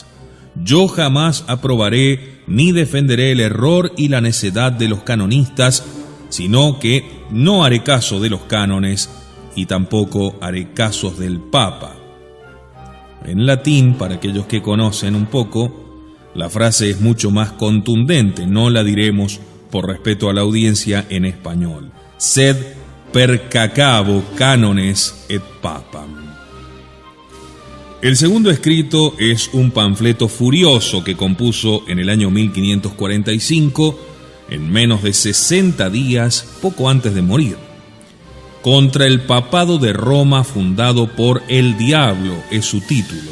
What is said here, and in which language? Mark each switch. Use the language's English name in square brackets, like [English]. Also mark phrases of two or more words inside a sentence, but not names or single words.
[Spanish] Yo jamás aprobaré ni defenderé el error y la necedad de los canonistas, sino que no haré caso de los cánones y tampoco haré casos del Papa. En latín, para aquellos que conocen un poco, la frase es mucho más contundente, no la diremos por respeto a la audiencia en español. [Latin] Sed percacabo cánones et papam. [Spanish] El segundo escrito es un panfleto furioso que compuso en el año 1545, en menos de 60 días, poco antes de morir, contra el papado de Roma fundado por el diablo, es su título.